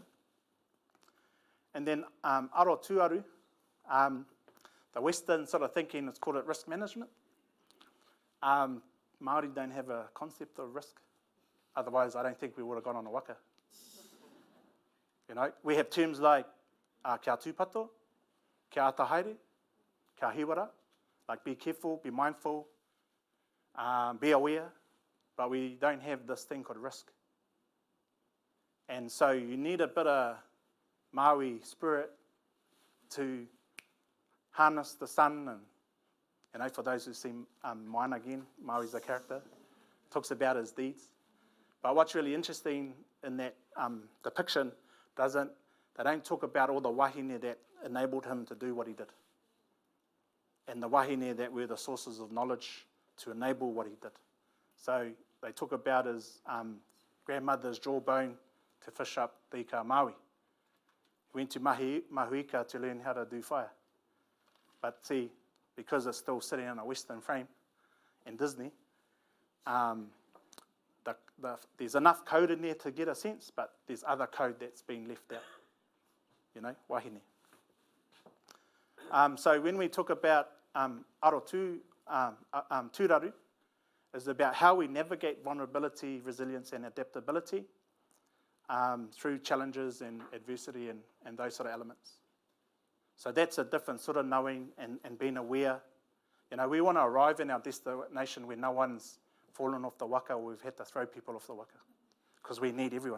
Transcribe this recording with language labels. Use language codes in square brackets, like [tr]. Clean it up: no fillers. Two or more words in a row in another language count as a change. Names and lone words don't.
[en] And then [mi] aro tuaru, [en] the Western sort of thinking, let's call it risk management. Māori don't have a concept of risk. Otherwise, I don't think we would have gone on a waka. We have terms like [mi] kia tūpato, kia atahaere, kia hiwara, [en] like be careful, be mindful, be aware, but we don't have this thing called risk. And so you need a bit of Maui spirit to harness the sun, and for those who've seen Moana again, Maui's a character, talks about his deeds. But what's really interesting in that depiction, they don't talk about all the wahine that enabled him to do what he did, and the wahine that were the sources of knowledge to enable what he did. So they talk about his grandmother's jawbone to fish up the ika Maui. He went to Mahuika to learn how to do fire. But see, because it's still sitting in a Western frame in Disney, there's enough code in there to get a sense, but there's other code that's been left out, wahine. So when we talk about [mi] aro tūraru, [en] is about how we navigate vulnerability, resilience and adaptability through challenges and adversity and those sort of elements. So that's a different sort of knowing and being aware. We want to arrive in our destination where no one's fallen off the waka or we've had to throw people off the waka, because we need everyone.